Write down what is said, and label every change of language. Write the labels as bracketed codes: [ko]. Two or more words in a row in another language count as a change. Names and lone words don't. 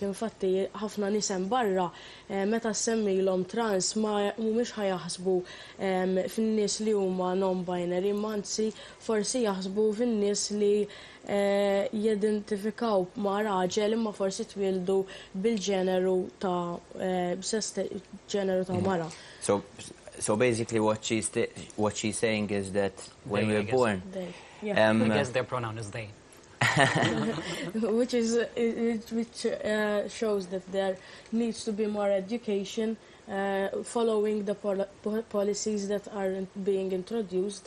[mt] Infatti ħafna nies hemm barra meta semmilhom trans ma mhumiex ħajaħsbu fin-nies li huma non-binary, anzi forsi jaħsbu fin-nies li jidentifikaw ma' raġel imma forsi twildu bil-ġeneru ta' ġeneru ta' mara. [en] So basically what she's saying is that when we were born, I guess their pronoun is they. which shows that there needs to be more education following the policies that are being introduced.